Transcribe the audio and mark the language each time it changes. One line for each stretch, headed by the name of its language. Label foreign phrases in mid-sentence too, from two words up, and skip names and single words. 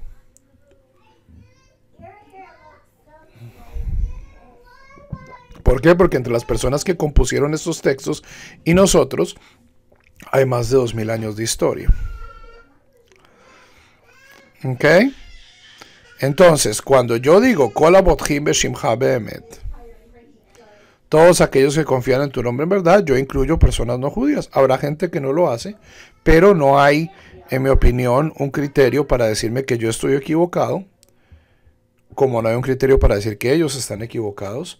Spanish: ¿Por qué? Porque entre las personas que compusieron estos textos y nosotros hay más de 2000 años de historia. ¿Ok? Entonces, cuando yo digo
Hebrew: כל הבוטחים בשמך באמת,
Spanish: todos aquellos que confían en tu nombre en verdad, yo incluyo personas no judías. Habrá gente que no lo hace, pero no hay, en mi opinión, un criterio para decirme que yo estoy equivocado, como no hay un criterio para decir que ellos están equivocados.